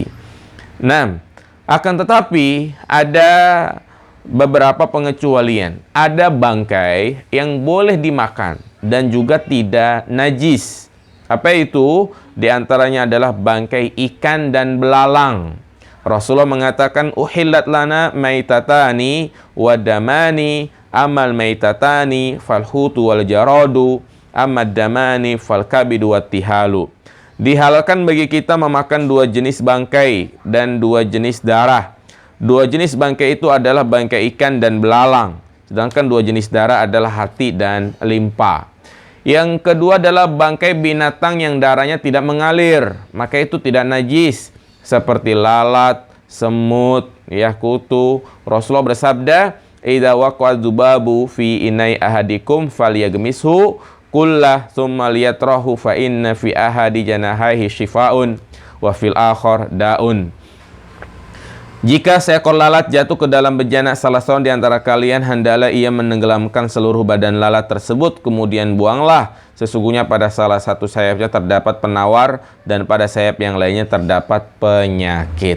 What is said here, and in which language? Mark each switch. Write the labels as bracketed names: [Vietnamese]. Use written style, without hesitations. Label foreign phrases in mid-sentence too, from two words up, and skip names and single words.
[Indonesian] Nah, akan tetapi ada beberapa pengecualian. Ada bangkai yang boleh dimakan dan juga tidak najis. Apa itu? Di antaranya adalah bangkai ikan dan belalang. Rasulullah mengatakan, [Arabic] أحلت لنا ميتتان ودمان أما الميتتان فالحوت والجراد وأما الدمان فالكبد والطحال. [Indonesian] Dihalalkan bagi kita memakan dua jenis bangkai dan dua jenis darah. Dua jenis bangkai itu adalah bangkai ikan dan belalang. Sedangkan dua jenis darah adalah hati dan limpa. Yang kedua adalah bangkai binatang yang darahnya tidak mengalir. Maka itu tidak najis. Seperti lalat, semut, kutu. Rasulullah bersabda, [Arabic] إذا وقع الذباب في إناء أحدكم فليغمسه كله ثم ليطرحه فإن في أحد جناحيه شفاء وفي الآخر داء. [Indonesian] Jika seekor lalat jatuh ke dalam bejana salah seorang di antara kalian, hendaklah ia menenggelamkan seluruh badan lalat tersebut, kemudian buanglah. Sesungguhnya pada salah satu sayapnya terdapat penawar dan pada sayap yang lainnya terdapat penyakit.